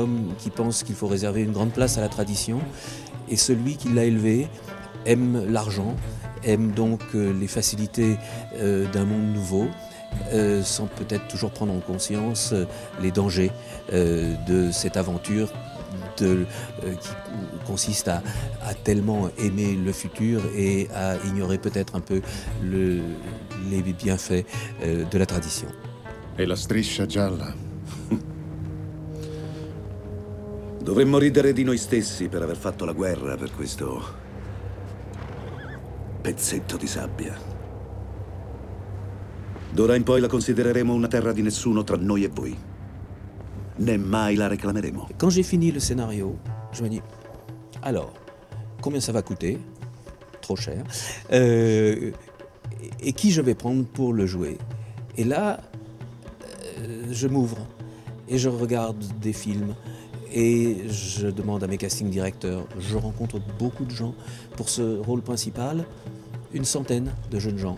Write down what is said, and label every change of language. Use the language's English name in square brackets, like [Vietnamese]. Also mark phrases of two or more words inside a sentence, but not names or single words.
[French] homme qui pense qu'il faut réserver une grande place à la tradition, et celui qui l'a élevé aime l'argent, aime donc les facilités d'un monde nouveau, sans peut-être toujours prendre en conscience les dangers de cette aventure qui consiste à tellement aimer le futur et à ignorer peut-être un peu les bienfaits de la tradition. [Italian] E la striscia gialla? Dovremmo ridere di noi stessi per aver fatto la guerra per questo pezzetto di sabbia. D'ora in poi la considereremo una terra di nessuno tra noi e voi. Né mai la réclameremo. [French] Quand j'ai fini le scénario, je me dis, alors, combien ça va coûter? Trop cher. Et qui je vais prendre pour le jouer? Et là, je m'ouvre et je regarde des films. Et je demande à mes casting directeurs, je rencontre beaucoup de gens pour ce rôle principal, une centaine de jeunes gens.